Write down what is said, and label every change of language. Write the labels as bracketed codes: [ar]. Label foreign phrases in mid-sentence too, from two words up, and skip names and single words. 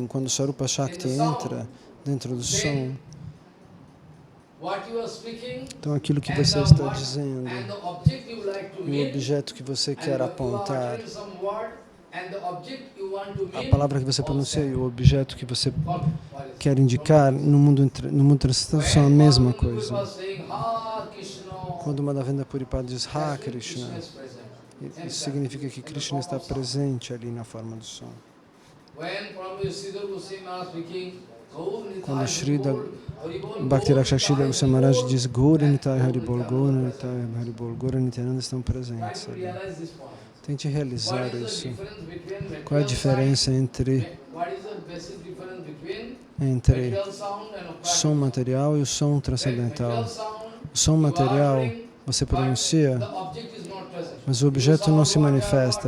[pt] Quando o Sarupa Shakti entra dentro do som, então aquilo que você está dizendo e o objeto que você quer apontar, a palavra que você pronuncia e o objeto que você quer indicar no mundo transcendental são a mesma coisa. Quando Madhavendra Puripad diz Ha Krishna, isso significa que Krishna está presente ali na forma do som. Quando Shrida Bhakti-Rakshakshida Goswami Maharaj diz [sa] Gaura Nitai Haribol, Gaura Nitai Haribol, [pt] Gaura Nityananda estão presentes ali. Tente realizar isso. Qual é a diferença entre o som material e o som transcendental? O som material, você pronuncia, mas o objeto não se manifesta.